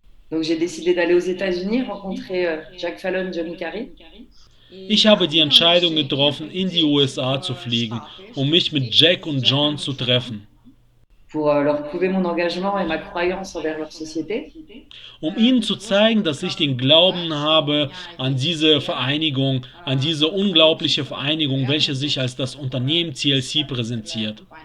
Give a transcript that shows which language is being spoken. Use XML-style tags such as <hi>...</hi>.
<fr>Donc, j'ai décidé d'aller aux États-Unis, rencontrer Jack Fallon, Johnny Carey.</fr> <de>Ich habe die Entscheidung getroffen, in die USA zu fliegen, um mich mit Jack und John zu treffen.</de> <fr>Pour leur prouver mon engagement et ma croyance envers leur société.</fr> <de>Um ihnen zu zeigen, dass ich den Glauben habe an diese Vereinigung, an diese unglaubliche Vereinigung, welche sich als das Unternehmen TLC präsentiert.</de>